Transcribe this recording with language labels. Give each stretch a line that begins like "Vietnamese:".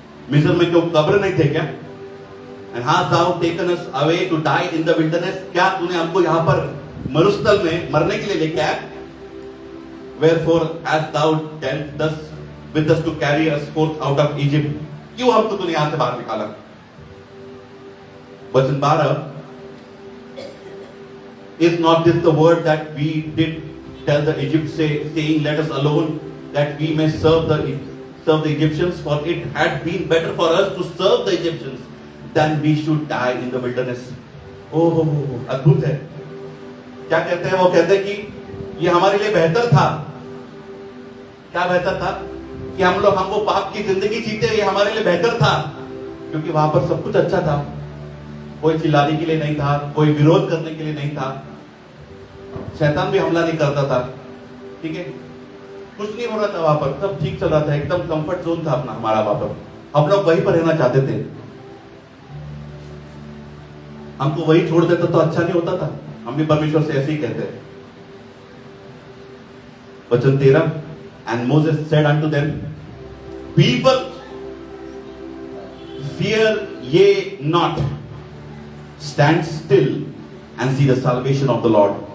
Hindi: मिस्र में क्यों कब्र नहीं थे क्या,
English: and hast thou taken us away to die in the wilderness,
Hindi: क्या तूने हमको यहाँ पर मरुस्थल में मरने के लिए लेके आया,
English: wherefore hast thou dealt thus with us to carry us forth out of Egypt,
Hindi: क्यों हमको तूने यहाँ से बाहर निकाला। वचन 12,
English: is not this the word that we did tell the Egypt saying, let us alone that we may serve the Egyptians, for it had been better for us to serve the Egyptians than we should die in the wilderness।
Hindi: ओह अद्भुत है। क्या कहते हैं, वो कहते हैं कि ये हमारे लिए बेहतर था। क्या बेहतर था कि हम वो पाप की जिंदगी जीते, ये हमारे लिए बेहतर था, क्योंकि वहां पर सब कुछ अच्छा था, कोई चिल्लाने के लिए नहीं था, कोई विरोध करने के लिए नहीं था, शैतान भी हमला नहीं करता था, ठीक है, कुछ नहीं हो रहा था वहां पर, सब ठीक चल रहा था, एकदम कंफर्ट जोन था अपना हमारा वहां पर, हम लोग वहीं पर रहना चाहते थे। हमको वही छोड़ देता तो अच्छा नहीं होता था, हम भी परमेश्वर से ऐसे ही कहते हैं। वचन 13,
English: and Moses said unto them, people, fear ye not, stand still and see the salvation of the Lord।